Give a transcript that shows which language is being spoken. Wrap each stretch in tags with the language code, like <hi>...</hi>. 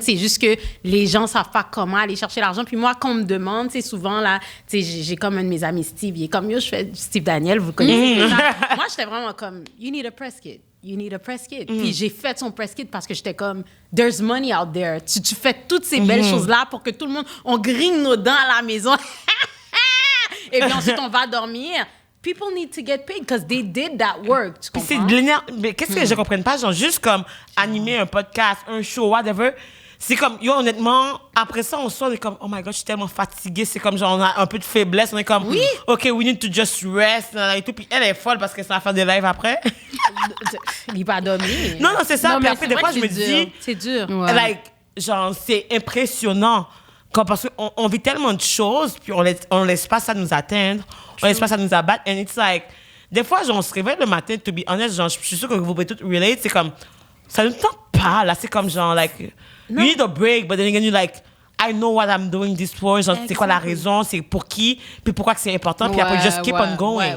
<fr>C'est juste que les gens savent pas comment aller chercher l'argent. Puis moi, quand on me demande, tu sais, souvent, là, tu sais, j'ai comme un de mes amis, Steve, il est comme, yo, je fais Steve Daniel, vous connaissez ça. Moi, j'étais vraiment comme,</fr> <en>you need a press kit. You need a press kit.</en> <fr>Puis j'ai fait son press kit parce que j'étais comme,</fr> <en>there's money out there.</en> <fr>Tu fais toutes ces belles choses-là pour que tout le monde, on grigne nos dents à la maison. Et puis ensuite, on va dormir.</fr> <en>People need to get paid because they did that work.</en> <fr>Tu comprends? C'est de l'énergie. Mais qu'est-ce que je comprends pas? Genre, juste comme animer un podcast, un show, whatever. C'est comme, honnêtement, après ça, on sort, on est comme,</fr> <en>oh my God,</en> <fr>je suis tellement fatiguée. C'est comme, genre, on a un peu de faiblesse. On est comme,</fr> <en>OK, we need to just rest.</en> <fr>Et tout. Puis elle est folle parce que ça va faire des lives après. Il va dormir. Non, c'est ça. Puis après, des fois, je me dis, c'est dur. Like, genre, c'est impressionnant. parce qu'on vit tellement de choses, puis on laisse pas ça nous atteindre, on laisse pas ça nous abattre.</fr> <en>And it's like,</en> <fr>des fois, genre, on se réveille le matin,</fr> <en>to be honest,</en> <fr>genre, je suis sûre que vous pouvez tout relate, c'est comme, ça ne tente pas, là, c'est comme genre, like,</fr> <en>you need a break, but then again, you like, I know what I'm doing this for,</en> <fr>genre, c'est quoi la raison, c'est pour qui, puis pourquoi que c'est important, puis après,</fr> <en>just keep on going.</en>